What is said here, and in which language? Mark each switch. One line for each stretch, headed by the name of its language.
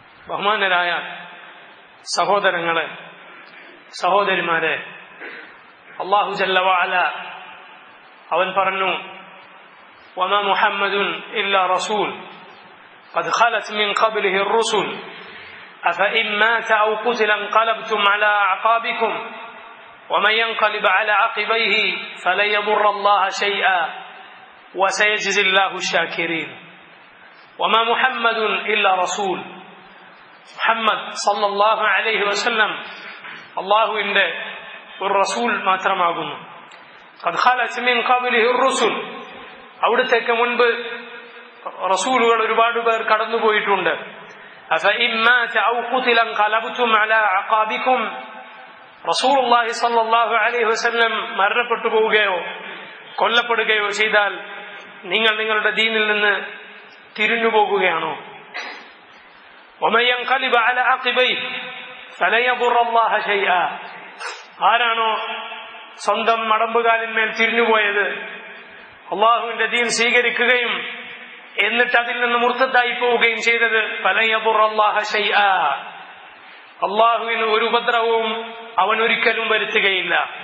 Malayalam: ബഹുമാനരായ സഹോദരങ്ങളെ, സഹോദരിമാരെ,
Arabic: അല്ലാഹു ജല്ല വഅല
Malayalam: അവൻ പറഞ്ഞു,
Arabic: വമാ മുഹമ്മദുൻ ഇല്ലാ റസൂൽ ഖദ് ഖലത് മിൻ ഖബ്ലിഹി الرسل أفإن مات أو قتل انقلبتم على أعقابكم ومن ينقلب على عقبيه فلن يضر الله شيئا وسيجزي الله الشاكرين. وما محمد إلا رسول.
Malayalam: മുഹമ്മദ് സല്ലല്ലാഹു അലൈഹി വസല്ലം അല്ലാഹുവിന്റെ ഒരു റസൂൽ മാത്രമാകുന്നു.
Arabic: ഖദ് ഖലത് മിൻ ഖബ്ലിഹി الرسل.
Malayalam: അവിടത്തേക്ക് മുൻപ് റസൂലുകൾ ഒരുപാട് പേർ കടന്നുപോയിട്ടുണ്ട്.
Arabic: أفإن مات أو قتل انقلبتم على أعقابكم.
Malayalam: റസൂലുള്ളാഹി സ്വല്ലല്ലാഹു അലൈഹി വസല്ലം മരണപ്പെട്ടു പോവുകയോ കൊല്ലപ്പെടുകയോ ചെയ്താൽ നിങ്ങൾ നിങ്ങളുടെ ദീനിൽ നിന്ന് തിരിഞ്ഞു പോകുകയാണോ?
Arabic: ومن ينقلب على عقبيه فلن يضر الله شيئا.
Malayalam: ആരാണോ സ്വന്തം മടമ്പുകാലിന്മേൽ തിരിഞ്ഞുപോയത്, അള്ളാഹുവിന്റെ ദീൻ സ്വീകരിക്കുകയും എന്നിട്ട് അതിൽ നിന്ന് മുർത്തദ്ദായി പോവുകയും ചെയ്തത്,
Arabic: ഫലൻ യദുറല്ലാഹ ശൈആ,
Malayalam: അള്ളാഹുവിന് ഒരു ഉപദ്രവവും അവൻ ഒരിക്കലും വരുത്തുകയില്ല.